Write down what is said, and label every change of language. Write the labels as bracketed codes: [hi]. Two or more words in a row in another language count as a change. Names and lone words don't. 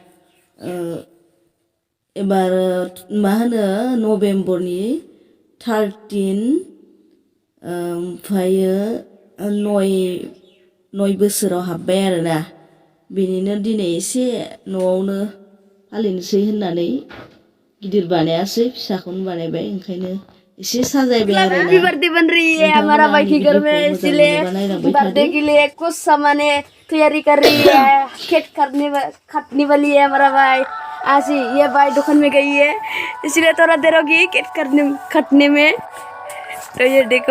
[brx] एबार मा होनो नभेम्बरनि 13 ओमफ्रायो 9 बोसोराव हाबबाय आरोना। बेनिनो दिनै एसे न'आवनो फालिनोसै होननानै गिदिर बानायासै फिसाखौनो बानायबाय ओंखायनो एसे साजायबाय आरोना। [en] Happy birthday [hi] बन रही है हमारा भाई की घर में, इसलिए बर्थडे के लिए कुछ सामान तैयारी कर रही है। केक काटने वाली है हमारा भाई। आज ही ये भाई दुकान में गई है, इसलिए थोड़ा देर होगी केक काटने में। तो ये देखो।